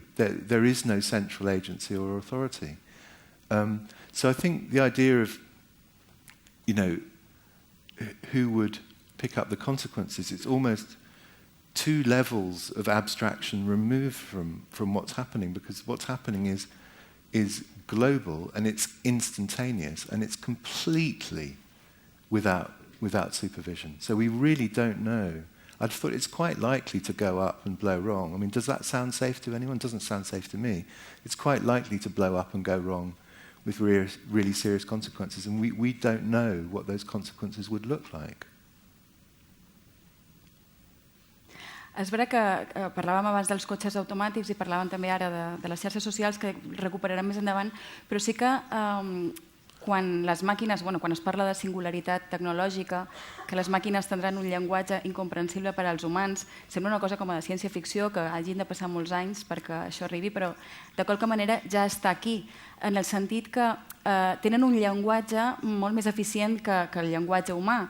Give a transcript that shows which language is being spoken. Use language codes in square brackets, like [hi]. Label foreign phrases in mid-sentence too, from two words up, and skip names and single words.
[en] There is no central agency or authority. So I think the idea of, who would pick up the consequences, it's almost two levels of abstraction removed from what's happening, because what's happening is global and it's instantaneous and it's completely without supervision. So we really don't know. I'd thought it's quite likely to go up and blow wrong. I mean, does that sound safe to anyone? It doesn't sound safe to me. It's quite likely to blow up and go wrong with really serious consequences, and we don't know what those consequences would look like. [ca] És vera que parlàvem abans dels cotxes automàtics i parlàvem també ara de les xarxes socials, que recuperarem més endavant, però sí que quan les màquines, quan es parla de singularitat tecnològica, que les màquines tindran un llenguatge incomprensible per als humans, sembla una cosa com a de ciència-ficció, que hagin de passar molts anys perquè això arribi, però de qualque manera ja està aquí, en el sentit que tenen un llenguatge molt més eficient que el llenguatge humà.